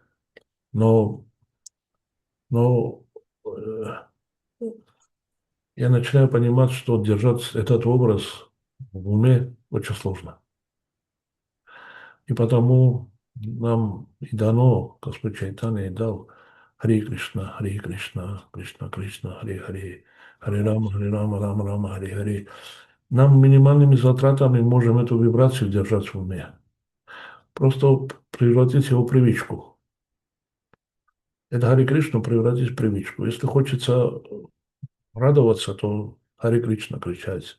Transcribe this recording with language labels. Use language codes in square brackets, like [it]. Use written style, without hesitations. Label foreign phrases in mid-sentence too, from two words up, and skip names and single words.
[ru] Но я начинаю понимать, что держать этот образ в уме очень сложно. И потому нам и дано, Господь Чайтанья и дал [sa] हरे कृष्ण कृष्ण कृष्ण हरे हरे हरे राम राम राम हरे हरे. [ru] Нам минимальными затратами можем эту вибрацию держать в уме. Просто превратить его в привычку. Это Харе Кришна превратить в привычку. Если хочется радоваться, то Харе Кришна кричать.